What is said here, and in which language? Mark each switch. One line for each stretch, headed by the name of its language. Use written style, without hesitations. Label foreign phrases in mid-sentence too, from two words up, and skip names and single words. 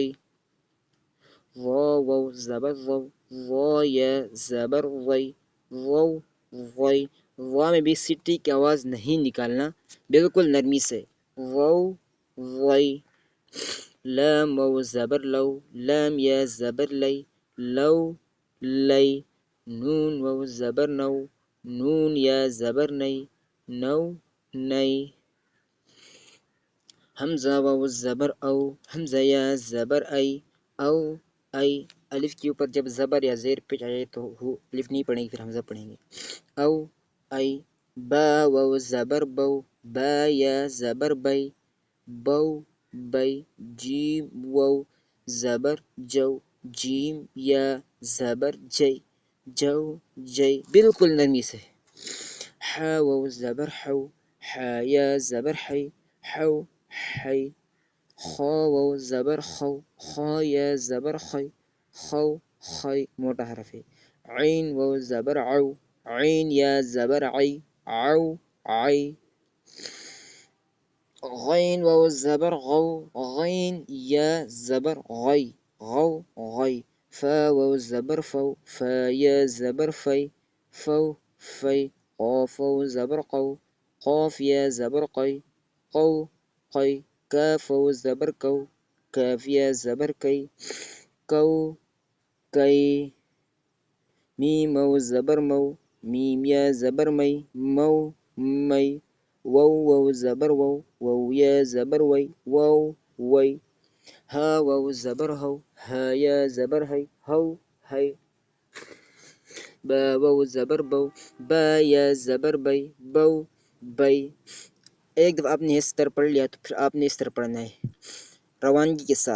Urdu: ظا و زبر ظو، ظا یا زبر ضی، ضو ضی۔ ظا میں بھی سٹی کی آواز نہیں نکالنا، بالکل نرمی سے، ضو ضی۔ لام و زبر لو، لام یا زبر لی، لو لی۔ نون و زبر نو، نون یا زبر نی، نو نی۔ حمزہ و زبر او، حمزہ یا زبر ای، او ای۔ الف کے اوپر جب زبر یا زیر پیش آ جائے تو الف نہیں پڑھیں گے، پھر حمزہ پڑھیں گے، او ای۔ با و زبر بو، با یا زبر بی، بو بی۔ جیم و زبر جو، جیم یا زبر جی، جو جی، بالکل نرمی سے۔ حا و زبر حو، حا یا زبر حی، حو حی۔ خا و زبر خو، خا یا زبر خی، خو خی، موٹا حرف ہے۔ عین و زبر عو، عین یا زبر عی، عو عی۔ غین و زبر غو، غین یا زبر غی، غو غی۔ فا و زبر فو، فا یا زبر فی، فو فی۔ قاف و زبر قو، قاف یا زبر قی، قو قی۔ کاف و زبر کو، کاف یا زبر کی، کو کی۔ میم و زبر مو، میم یا زبر می، مو می۔ وو و زبر وو، وو یا زبر وی، وو وی۔ ہا و زبر ہو، ہا یا زبر ہی، ہو ہی۔ با و زبر بو، با یا زبر بی، بو بی۔ ایک دفعہ آپ نے اس طرح پڑھ لیا تو پھر آپ نے اس طرح پڑھنا ہے، روانگی کے ساتھ۔